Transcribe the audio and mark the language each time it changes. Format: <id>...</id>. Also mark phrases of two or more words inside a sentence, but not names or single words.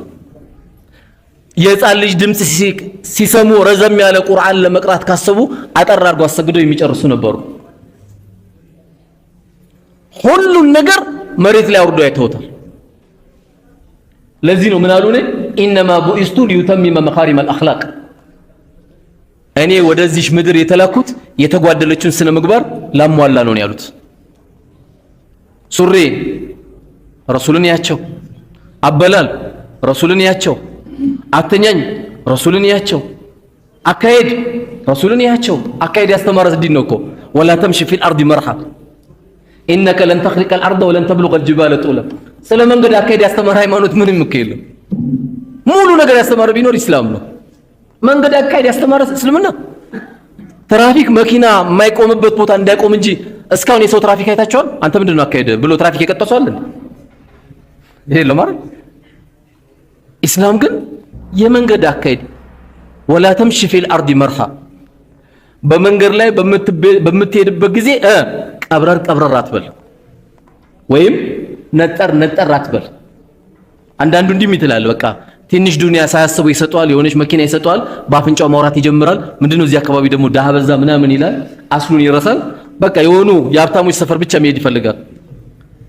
<am>የጻል ልጅ ድምጽ ሲሰሙ ረዘም ያለ ቁርአን ለመቅራት ካሰቡ አጠር አድርገው አሰግደው የሚጨርሱ ነበሩ ሁሉን ነገር መሬት ላይ አውርደው አይተውታል ለዚህ ነው ምን አሉ ነው</am> <ar>انما بعثت ليتمم مكارم الاخلاق</ar> <am>እኔ ወደዚህ ምድር የተላኩት የተጓደለችን ስነ ምግባር ላሟላ ነው ያሉት ሱሪ ረሱልን ያቸው አበላል ረሱልን ያቸው አተኛኝ ረሱልን ያቸው አካሄድ ረሱልን ያቸው አካሄድ ያስተማረው ዲን ነው እኮ</am> <ar>ولا تمشي في الارض مرحا انك لن تخرق الارض ولن تبلغ الجبال طولا</ar> <am>ስለ መንገድ አካሄድ ያስተማረ ሃይማኖት ምንም እኮ የለም ሙሉ ነገር ያስተማረ ቢኖር እስላም ነው መንገድ አካሄድ ያስተማረ እስልምና ትራፊክ መኪና የማይቆምበት ቦታ እንዳይቆም እንጂ እስካሁን የሰው ትራፊክ አይታቸዋል አንተ ምንድነው አካሄድ ብሎ ትራፊክ የቀጠሰዋል ይሄ ለማለት ኢስላም ግን የመንገድ አካሄድ</am> <ar>ولا تمشي في الارض مرحا</ar> <am>በመንገድ ላይ በምትሄድበት ጊዜ ቀብረር አትበል ወይም ነጠር አትበል አንዳንዱ እንዲም ይተላል በቃ ትንሽ ዱንያ ሳያስቡ ይሰጣል የሆነች መኪና ይሰጣል ባፍንጫው ማውራት ይጀምራል ምንድነው እዚህ አካባቢ ደግሞ ዳህ በዛ ምናምን ይላል አስሉን ይረሳል በቃ የሆኑ የሀብታሞች ሰፈር ብቻ መሄድ ይፈልጋል</am>